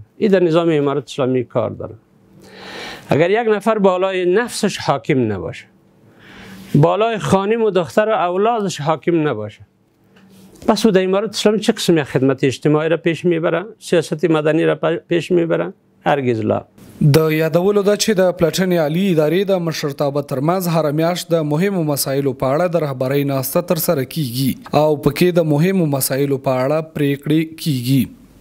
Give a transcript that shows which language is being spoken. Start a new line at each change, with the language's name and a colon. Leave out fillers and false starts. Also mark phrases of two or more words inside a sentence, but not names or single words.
Persian: این در نظام امارت اسلامی کار داره. اگر یک نفر بالای نفسش حاکم نباشه، بالای خانم و دختر و اولادش حاکم نباشه، پس او در امارت اسلامی چه قسم خدمت اجتماعی را پیش میبره؟ سیاست مدنی را پیش میبره؟ هرگز لا.
Pashto: د یادولو ده چې د پلټنې عالی ادارې د مشرتابه ترمنځ هره میاشت د مهمو مسایلو په اړه د رهبرۍ ناسته ترسره کیږي او پکې د مهمو مسایلو په اړه پریکړې کیږي.